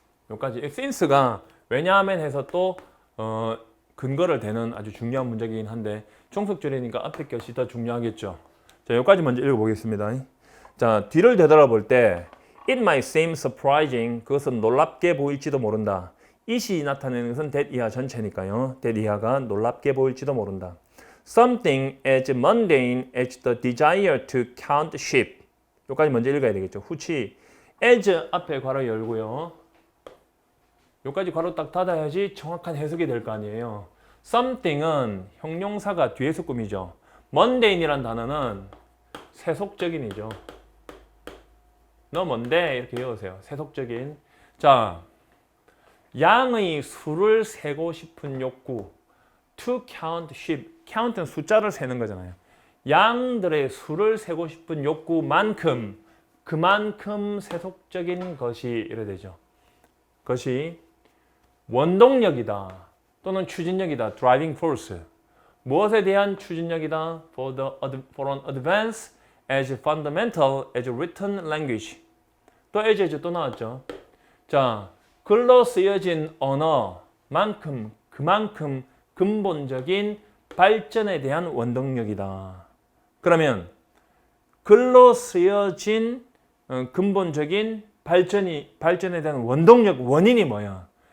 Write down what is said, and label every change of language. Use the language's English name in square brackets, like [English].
[Korean] 여기까지 since가 왜냐하면 해서 또 근거를 대는 아주 중요한 문제이긴 한데 총속절이니까 앞에 것이 더 중요하겠죠. 자, 여기까지 먼저 읽어보겠습니다. 자, 뒤를 되돌아볼 때 [English] It might seem surprising. [Korean] 그것은 놀랍게 보일지도 모른다. it이 나타내는 것은 that 이하 전체니까요. that 이하가 놀랍게 보일지도 모른다. [English] Something as mundane as the desire to count sheep. [Korean] 여기까지 먼저 읽어야 되겠죠. 후치 as 앞에 괄호 열고요. 여기까지 괄호 딱 닫아야지 정확한 해석이 될 거 아니에요. something은 형용사가 뒤에서 꾸미죠. mundane이란 단어는 세속적인이죠. 너 뭔데? 이렇게 외우세요. 세속적인. 자, 양의 수를 세고 싶은 욕구. [English] To count sheep. [Korean] count은 숫자를 세는 거잖아요. 양들의 수를 세고 싶은 욕구만큼 그만큼 세속적인 것이 이래 되죠. 그것이 원동력이다 또는 추진력이다. [English] driving force. [Korean] 무엇에 대한 추진력이다? [English] for an advance as fundamental as written language. [Korean] 또 as 또 나왔죠. 자, 글로 쓰여진 언어만큼 그만큼 근본적인 발전에 대한 원동력이다. 그러면 글로 쓰여진 근본적인 발전에 대한 원동력, 원인이 뭐야?